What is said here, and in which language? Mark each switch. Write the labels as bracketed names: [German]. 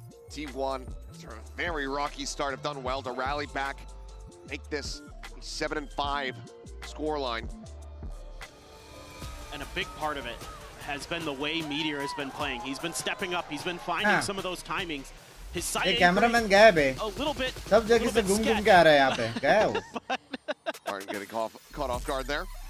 [English] T1, after a very rocky start, have done well to rally back, make this a 7-5 scoreline. And a big part of it has been the way Meteor has been playing. He's been stepping up. He's been finding some of those timings. His side [Hindi] ये cameraman गायब है [English] a little bit. [Hindi] सब जगह से घूम घूम के आ रहा है यहाँ पे क्या है वो [English] Martin getting caught off guard there.